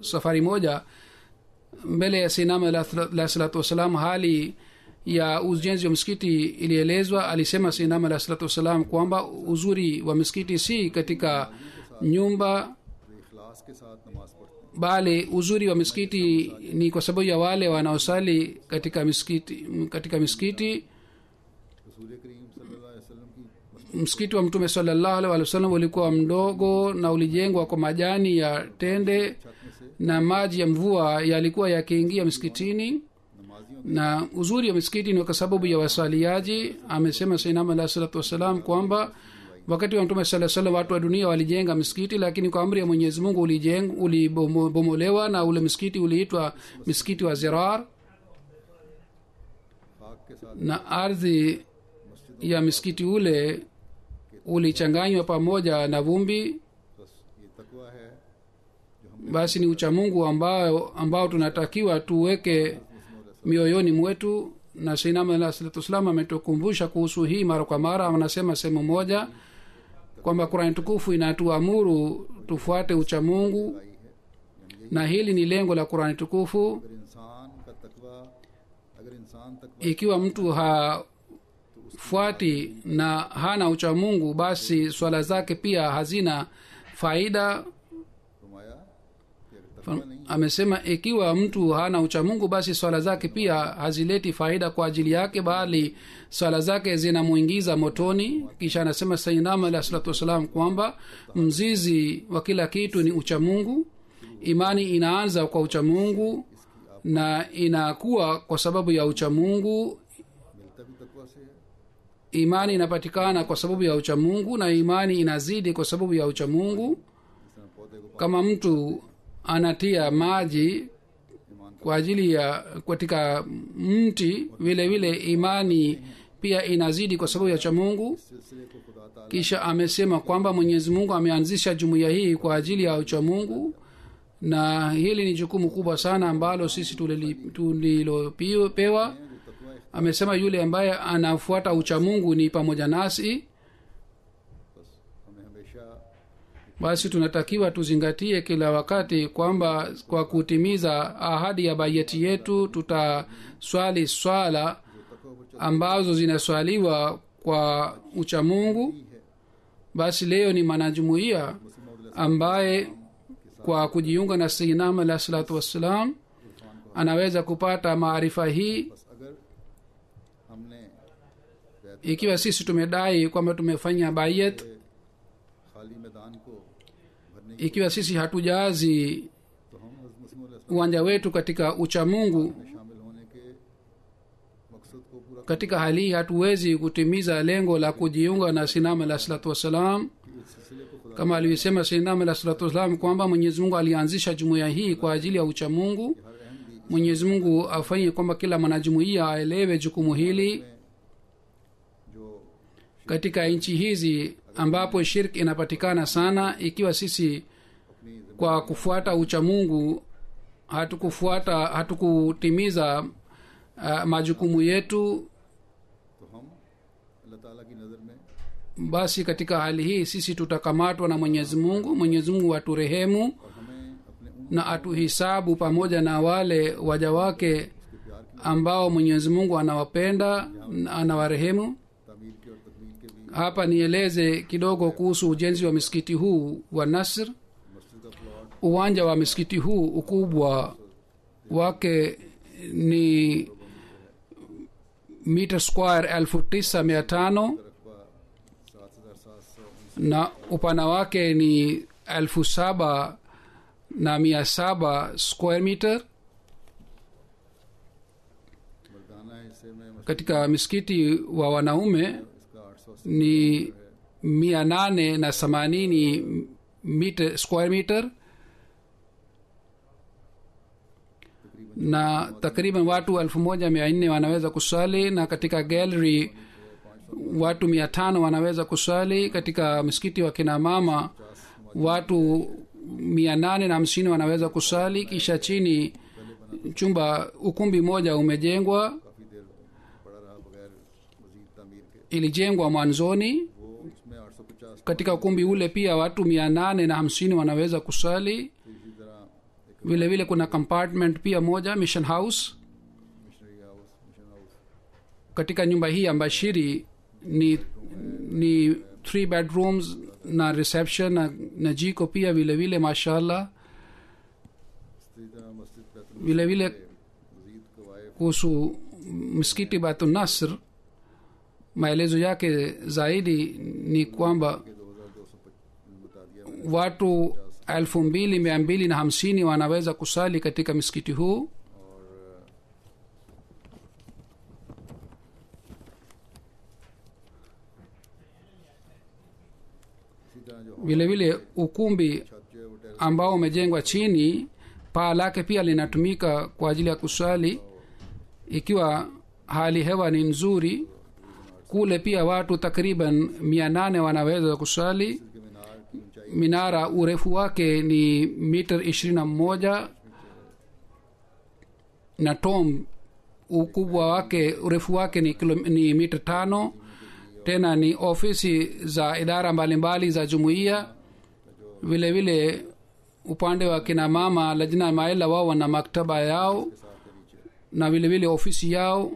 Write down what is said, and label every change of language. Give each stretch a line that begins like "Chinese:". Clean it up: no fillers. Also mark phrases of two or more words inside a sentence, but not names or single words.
Swahili: Safari moja mbele ya sinama la
Arabic: صلاة والسلام,
Swahili: hali ya ujenzi wa msikiti ilielezwa. Alisema sinama la
Arabic: صلاة والسلام
Swahili: kwamba uzuri wa msikiti si katika nyumba,
Urdu: اخلاص کے ساتھ نماز پڑھتے ہیں.
Swahili: bali uzuri wa misikiti ni kwa sababu ya wale wanaosali katika misikiti.
Urdu: رسول کریم
Arabic: صلی اللہ علیہ وسلم
Urdu: کی
Swahili: Msikiti wa Mtume
Arabic: صلى الله عليه وسلم
Swahili: ulikuwa mdogo na ulijengwa kwa majani ya tende,
Urdu: چھت میں سے
Swahili: na maji ya mvua yalikuwa yakiingia msikitini.
Urdu: नमाजियों
Swahili: Na uzuri wa misikiti ni kwa sababu ya waswaliaji. Amesema Sayyidina
Arabic: عليه صلاة والسلام
Swahili: kwamba wakati wa Mtume
Arabic: صلى الله عليه وسلم
Swahili: watu wa dunia walijenga misikiti, lakini kwa amri ya Mwenyezi Mungu ulibomolewa na ule msikiti uliitwa msikiti wa Zirar,
Urdu: خاک کے ساتھ
Swahili: na ardhi ya misikiti ule ulichanganywa pamoja na vumbi.
Urdu: بس یہ تقویٰ ہے جو ہم
Swahili: Basi ni uchamungu ambao tunatakiwa tuweke mioyoni mwetu, na Sayyidina
Arabic: عليه صلاة والسلام
Swahili: ametukumbusha kuhusu hii mara kwa mara. Anasema sehemu moja kwamba Qur'an tukufu inatuamuru tufuate uchamungu,
Urdu: آئی ہے، یعنی
Swahili: na hili ni lengo la Qur'an tukufu.
Urdu: اگر انسان کا تقویٰ، اگر انسان تقویٰ
Swahili: Ikiwa mtu hafuati na hana uchamungu, basi swala zake pia hazina faida.
Urdu: فرمایا کہ اگر تقویٰ نہیں
Swahili: Amesema ikiwa mtu hana uchamungu, basi swala zake pia hazileti faida kwa ajili yake, bali swala zake zinamuingiza motoni. Kisha anasema Sayyidina
Arabic: عليه صلاة والسلام
Swahili: kwamba mzizi wa kila kitu ni uchamungu. Imani inaanza kwa uchamungu na inakuwa kwa sababu ya uchamungu.
Urdu: ملتا بھی تقویٰ سے ہے.
Swahili: Imani inapatikana kwa sababu ya uchamungu, na imani inazidi kwa sababu ya uchamungu.
Urdu: جس طرح پودے کو
Swahili: Kama mtu anatia maji
Urdu: ईमान
Swahili: kwa ajili ya katika mti, vile vile imani pia inazidi kwa sababu ya uchamungu.
Urdu: سلسلے کو خدا تعالیٰ
Swahili: Kisha amesema kwamba Mwenyezi Mungu ameanzisha jumuiya hii kwa ajili ya uchamungu, na hili ni jukumu kubwa sana ambalo sisi tulilopewa.
Urdu: جو تقویٰ
Swahili: Amesema yule ambaye anafuata uchamungu ni pamoja nasi.
Urdu: بس ہمیں ہمیشہ
Swahili: Basi tunatakiwa tuzingatie kila wakati kwamba kwa kutimiza ahadi ya bayeti yetu tutaswali swala ambazo zinaswaliwa kwa uchamungu. Basi leo ni mwanajumuiya ambaye kwa kujiunga na Sayyidina
Arabic: عليه صلاة والسلام
Swahili: anaweza kupata maarifa hii.
Urdu: بس اگر ہم نے بیعت
Swahili: Ikiwa sisi tumedai kwamba tumefanya bayet,
Urdu: خالی میدان کو بھرنے
Swahili: ikiwa sisi hatujazi
Urdu: تو ہم حضرت مسیح مولا
Swahili: uwanja wetu katika uchamungu,
Urdu: میں شامل ہونے کے مقصد کو پورا
Swahili: katika hali hii hatuwezi kutimiza lengo la kujiunga na Sayyidina
Arabic: عليه صلاة والسلام.
Urdu: اس سلسلے کو خدا
Swahili: Kama alivyosema Sayyidina
Arabic: عليه صلاة والسلام
Swahili: kwamba Mwenyezi Mungu alianzisha jumuiya hii kwa ajili ya uchamungu.
Urdu: ہر اہم بھی
Swahili: Mwenyezi Mungu afanye kwamba kila mwanajumuiya aelewe jukumu hili.
Urdu: जो
Swahili: Katika nchi hizi ambapo shirk inapatikana sana, ikiwa sisi
Urdu: अपनी
Swahili: kwa kufuata uchamungu hatukutimiza majukumu yetu,
Urdu: تو ہم اللہ تعالیٰ کی نظر میں
Swahili: basi katika hali hii sisi tutakamatwa na Mwenyezi Mungu. Mwenyezi Mungu aturehemu
Urdu: اور ہمیں اپنے ان
Swahili: na atuhisabu pamoja na wale waja wake
Urdu: پیار کی
Swahili: ambao Mwenyezi Mungu anawapenda na anawarehemu.
Urdu: تعمیر کے اور تکمیل کے بھی
Swahili: hapa nieleze kidogo kuhusu ujenzi wa msikiti huu wa Nasr.
Urdu: مسجد کا پلاٹ
Swahili: Uwanja wa msikiti huu ukubwa wake ni mita square 9500
Urdu: رقبہ 7,719
Swahili: na upana wake ni 7,700
English: square meter.
Urdu: مردانہ حصے میں مسجد
Swahili: Katika msikiti wa wanaume
Urdu: اس کا 800
Swahili: ni 880 meter
English: square meter
Swahili: na takriban watu 1400 wanaweza kusali, na katika gallery watu 500 wanaweza kusali. Katika msikiti wa kina mama watu 850 wanaweza kusali. Kisha chini chumba ukumbi moja umejengwa,
Urdu: کافی دیر پڑا رہا بغیر مزید تعمیر کے,
Swahili: ilijengwa mwanzoni.
Urdu: وہ اس میں 850
Swahili: Katika ukumbi ule pia watu 850 wanaweza kusali.
Urdu: اسی طرح ایک
Swahili: Vile vile kuna compartment pia moja,
English: mission house. mission house
Swahili: Katika nyumba hii ya Mbashiri ni 3 bedrooms na reception na jiko pia vile vile, mashallah.
Urdu: اسی طرح مسجد بیت
Swahili: Vile vile
Urdu: مجید قواعد
Swahili: kuhusu msikiti Baitul Nasr, maelezo yake zaidi ni kwamba
Urdu: کے 2200 بتا دیا
Swahili: watu 2250 wanaweza kusali katika msikiti huu.
Urdu: اسی طرح جو
Swahili: Vile vile ukumbi
Urdu: چھت جو ہے وہ ٹیرس
Swahili: ambao umejengwa chini, paa lake pia linatumika kwa ajili ya kusali ikiwa hali hewa ni nzuri. Kule pia watu takriban 800 wanaweza kusali.
Urdu: کے مینار کی اونچائی
Swahili: Minara urefu wake ni mita 21 na tom ukubwa wake urefu wake ni mita 5. Tena ni ofisi za idara mbalimbali za jumuiya. Vile vile upande wa kina mama lajna maila wao wana maktaba yao na vile vile ofisi yao.